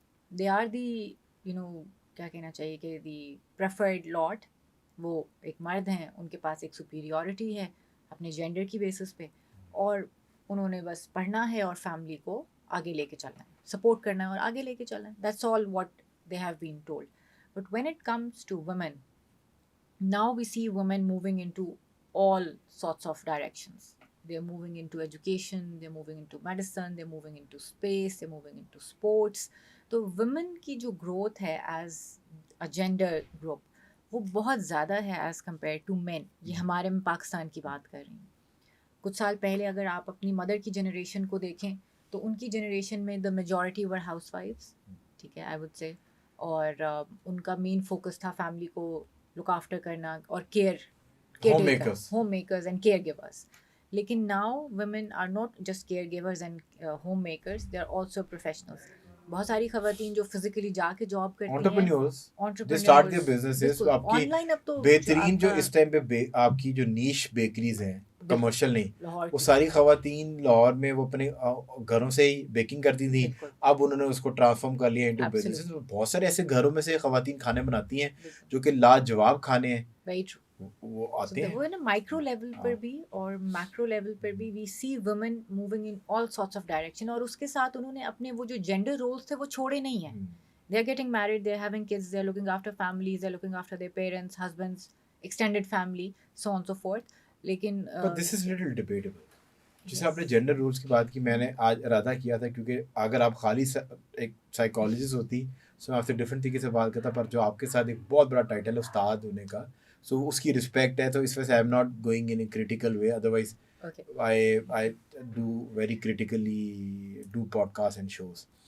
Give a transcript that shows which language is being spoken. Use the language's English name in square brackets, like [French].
[English] they are [Urdu] the کیا کہنا چاہیے کہ [English] the preferred lot, [Urdu] وہ ایک مرد ہیں, ان کے پاس ایک سپیریورٹی ہے اپنے جینڈر کی بیسس پہ, اور انہوں نے بس پڑھنا ہے اور فیملی کو آگے لے کے چلنا ہے, سپورٹ کرنا ہے اور آگے لے کے چلنا ہے. [English] That's all what they have been told. But when it comes to women, now we see women moving into all sorts of directions. They're moving into education, they're moving into medicine, they're moving into space, they're moving into sports. [Urdu] تو women کی جو growth ہے [English] as a gender group [Urdu] وہ بہت زیادہ ہے [English] as compared to men. [Urdu] یہ ہمارے میں پاکستان کی بات کر رہی ہوں. کچھ سال پہلے اگر آپ اپنی مدر کی جنریشن کو دیکھیں تو ان کی جنریشن میں [English] the majority were housewives, [Urdu] ٹھیک ہے, [English] I would say, [Urdu] اور ان کا مین فوکس تھا فیملی کو لک آفٹر کرنا اور [English] home makers and caregivers. لیکن now women are not just caregivers and home makers, they are also professionals. [Urdu] بہت ساری خواتین جو فزیکلی جا کے جاب کرتی ہیں, [English] entrepreneurs, they start their businesses. [Urdu] آپ کی بہترین جو اس ٹائم پہ آپ کی جو نیش بیکریز ہیں کمرشل نہیں, وہ ساری خواتین لاہور میں وہ اپنے گھروں سے ہی بیکنگ کرتی تھیں, اب انہوں نے اس کو ٹرانسفارم کر لیا انٹو بزنس. بہت سارے ایسے گھروں میں سے خواتین کھانے بناتی ہیں جو کہ لاجواب کھانے ہیں, وہ آتے ہیں. وہ نا مائکرو لیول پر بھی اور میکرو لیول پر بھی [English] we see women moving in all sorts of direction, [Urdu] اور اس کے ساتھ انہوں نے اپنے وہ جو جینڈر رولس تھے وہ چھوڑے نہیں ہیں. [English] They are getting married, they are having kids, they are looking after families, they are looking after their parents, husbands, extended family, so on so forth. [Urdu] لیکن [English] This is little debatable. [Urdu] جیسے آپ نے gender roles کی بات کی, میں نے آج ارادہ کیا تھا کیونکہ اگر آپ خالی ایک سائیکالوجسٹ ہوتی سو میں آپ سے ڈفرینٹ طریقے سے بات کرتا, پر جو آپ کے ساتھ ایک بہت بڑا ٹائٹل ہے استاد ہونے کا, سو اس کی رسپیکٹ ہے. تو اس وجہ سے [English] I am not going in a critical way, [Urdu] otherwise [English] I do very critically do podcasts and shows.